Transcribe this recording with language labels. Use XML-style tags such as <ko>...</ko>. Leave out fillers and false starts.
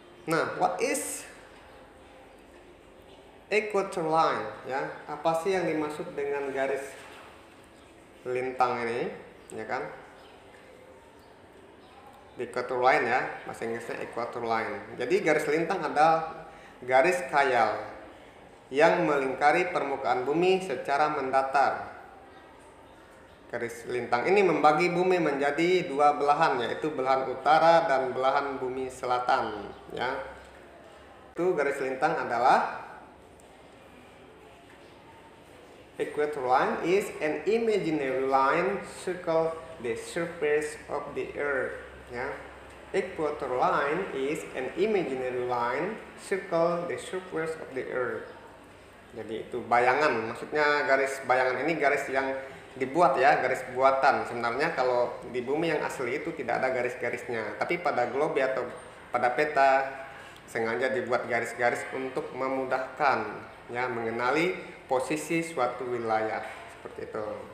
<en>Nah, what is equator line ya?</en> <id>Apa sih yang dimaksud dengan garis lintang ini ya kan? Equator line ya, bahasa Inggrisnya equator line. Jadi garis lintang adalah garis khayal yang melingkari permukaan bumi secara mendatar. Garis lintang ini membagi bumi menjadi dua belahan, yaitu belahan utara dan belahan bumi selatan ya. Itu garis lintang adalah</id> <en>equator line is an imaginary line circle the surface of the earth ya. Equator line is an imaginary line circle the surface of the earth.</en> <id>Jadi itu bayangan, maksudnya garis bayangan ini garis yang dibuat ya, garis buatan. Sebenarnya kalau di bumi yang asli itu tidak ada garis-garisnya, tapi pada globe atau pada peta sengaja dibuat garis-garis untuk memudahkan ya mengenali posisi suatu wilayah seperti itu.</id>